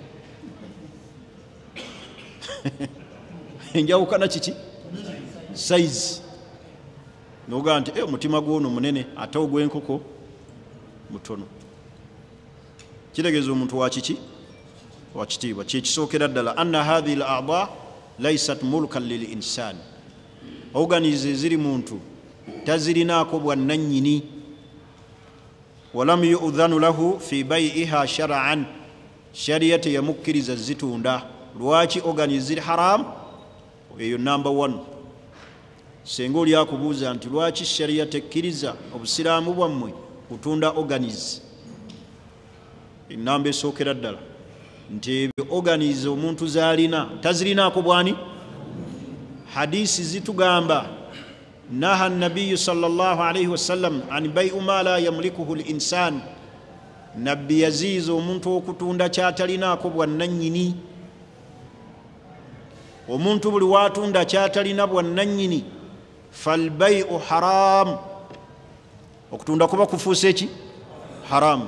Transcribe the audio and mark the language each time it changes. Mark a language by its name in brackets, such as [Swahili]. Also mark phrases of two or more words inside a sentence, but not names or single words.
[Ganda] Enjawukana kiki size, noga nti omutima gwono munene ate ogw'enkoko mutono. Kitegeeza omuntu wa kiki wakitiibwa. Kyekisookera ddala [Arabic] أن هذه الأعضاء ليست ملكا للإنسان, [Ganda] organis eziri muntu tazirinaako bwannannyini. [Arabic] ولم يؤذن له في بيعها شرعا, [Ganda] sharia teyamukkiriza zitunda. Lwaki organis ziri haramu? Eyo number 1. Senga oli akubuuza nti lwaki sharia tekkiriza obusiraamu bwammwe kutunda organis, enamba esookera ddala nti ebyo organis omuntu zalina tazirinaako bwani. Hadisi zitugamba [Arabic] نهى النبي صلى الله عليه وسلم عن بيع ما لا يملكه الإنسان, [Ganda] nabbi yaziiza omuntu okutunda kyatalinaako bwannannyini. Omuntu buli watunda kyatalina bwannannyini, [Arabic] فالبيع حرام, [Ganda] okutunda kuba kufuuse eki haramu.